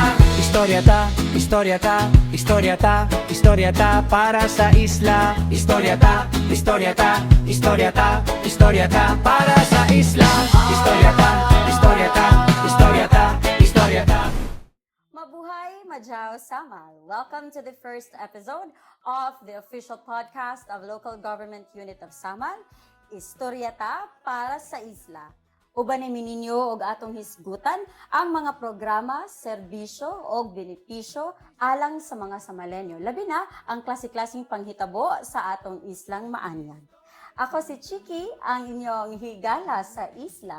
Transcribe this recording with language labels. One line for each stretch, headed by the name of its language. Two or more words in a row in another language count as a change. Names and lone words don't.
Cebuano: Historiata, historiata, historiata, historiata para sa isla. Historiata, historiata, historiata, historiata para sa isla. Historiata, historiata, historiata, historiata. Mabuhay, Madjao Samal.
English: Welcome to the first episode of the official podcast of Local Government Unit of Samal, Historiata para sa Isla.
Cebuano: Ubanin ninyo og atong hisgutan ang mga programa, serbisyo o benepisyo alang sa mga Samalenyo. Labi na ang klase-klaseng panghitabo sa atong islang Maanyag. Ako si Chiki, ang inyong higala sa isla.